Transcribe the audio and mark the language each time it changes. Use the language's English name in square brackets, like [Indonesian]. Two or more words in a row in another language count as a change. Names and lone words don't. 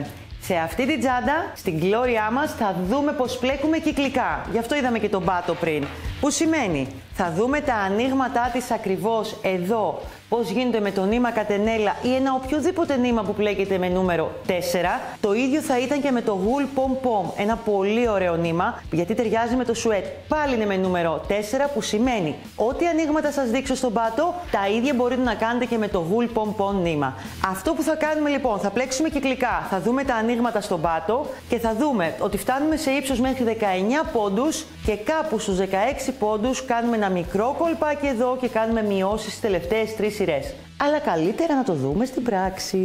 [Greek] Σε αυτή την τσάντα, στην Gloria μας, θα δούμε πως πλέκουμε κυκλικά. Γι' αυτό είδαμε και τον πάτο πριν. Που σημαίνει, θα δούμε τα ανοίγματά της ακριβώς εδώ, πώς γίνεται με το νήμα κατενέλα ή ένα οποιοδήποτε νήμα που πλέκεται με νούμερο 4. Το ίδιο θα ήταν και με το wool pom pom, ένα πολύ ωραίο νήμα, γιατί ταιριάζει με το σουέτ. Πάλι είναι με νούμερο 4, που σημαίνει ό,τι ανοίγματα σας δείξω στον πάτο, τα ίδια μπορείτε να κάνετε και με το wool pom pom νήμα. Αυτό που θα κάνουμε λοιπόν, θα πλέξουμε κυκλικά, θα δούμε τα ανοίγματα στον πάτο και θα δούμε ότι φτάνουμε σε ύψος μέχρι 19 πόντους και κάπου στους 16 πόντους κάνουμε ένα μικρό κολπάκι εδώ και κάνουμε μειώσεις στις τελευταίες 3 σειρές. Αλλά καλύτερα να το δούμε στην πράξη.